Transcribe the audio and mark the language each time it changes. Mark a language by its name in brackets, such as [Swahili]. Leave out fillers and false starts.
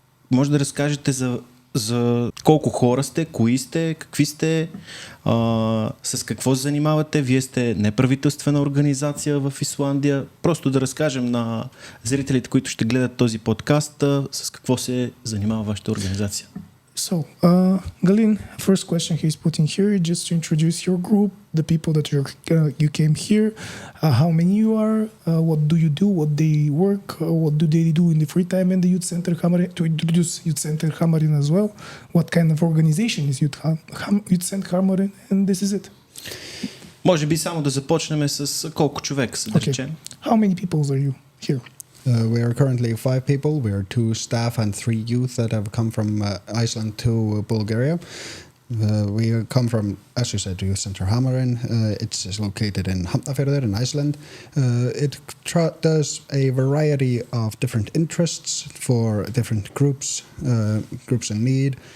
[Bulgarian] Може да разкажете за колко хора сте, кои сте, какви сте, с какво се занимавате. Вие сте неправителствена организация в Исландия. Просто да разкажем на зрителите, които ще гледат този подкаст, с какво се занимава вашата организация. [English] So, Galin, first question he's putting here, just to introduce your group, the people that you came here, how many you are, what do you do, what they work, what do they do in the free time in the Youth Center Hammarin, to introduce Youth Center Hammarin as well, what kind of organization is Youth Center Hammarin, and this is it. [Bulgarian] Може би само да започнем с колко човек са, да речем. [English] How many people are you here? We are currently 5 people. We are 2 staff and 3 youth that have come from Iceland to Bulgaria. We come from, as you said, Youth Center Hammarin. It's located in Hafnarfjörður in Iceland. It does a variety of different interests for different groups in need.